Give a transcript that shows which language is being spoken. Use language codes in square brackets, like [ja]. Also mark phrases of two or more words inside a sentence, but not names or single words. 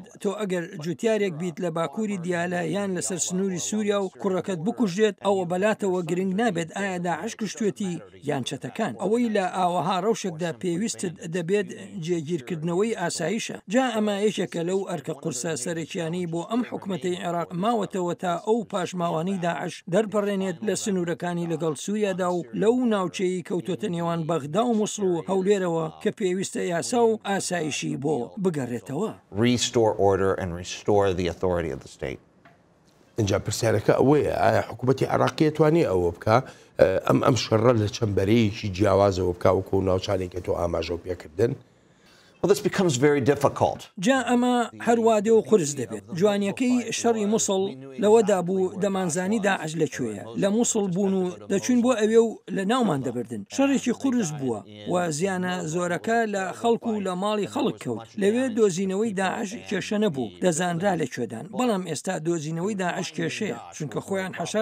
[ckb] تۆ ئەگەر جوتیارێک بیت لە باکووری دیالە یان لەسەر سنووری سووریا و کوڕەکەت بکوژێت ئەوە بەلاتەوە گرنگ نابێت ئایا داعش کشتوێتی یان چەتەکان ئەوەی لە ئاوەها ڕەوشێکدا پێویستت دەبێت جێگیرکردنەوەی ئاسایشە جا ئەمە یەکێکە لەو ئەرکە قورسە سەرەکیانی بۆ ئەم حکوومەتەی عێراق ماوەتەوە تا ئەو پاشماوانی داعش دەرپەڕێنێت لە سنوورەکانی لەگەڵ سووریادا و لەو ناوچەی کەوتۆتە نێوان بەغدا و مووسڵ و هەولێرەوە کە پێویستە یاسا و ئاسایشی بۆ بگەڕێتەوە. [en] Restore order and restore the authority of the state. [ckb] اینجا پرسیارەکە ئەوەیە ئایا حکوومەتی عێراقی توانی ئەوە بکە ئەم شەڕە لە چەمبەرەیەکی جیاوازەوە بکە وەکو ناوچانێکی تۆ ئاماژە و پێکردن. [en] Well, this becomes very difficult. [ckb] جا ئەمە هەروادێ و قرس دەبێت جوانیەکەی شەڕی مووسڵ لەوەدا بوو دەمانزانی داعش لەکوێیە لە مووسڵ بوون و دەچوین بۆ ئەوێ و لە ناومان دەبردن شەڕێکی قورس بووە و زیانە زۆرەکە لە خەڵکو و لە ماڵی خەڵک کەوت لەوێ دۆزینەوەی داعش کێشە نەبوو دەزانرا لەکوێدان بەڵام ئێستا دۆزینەوەی داعش کێشەیە چونکە خۆیان حەشار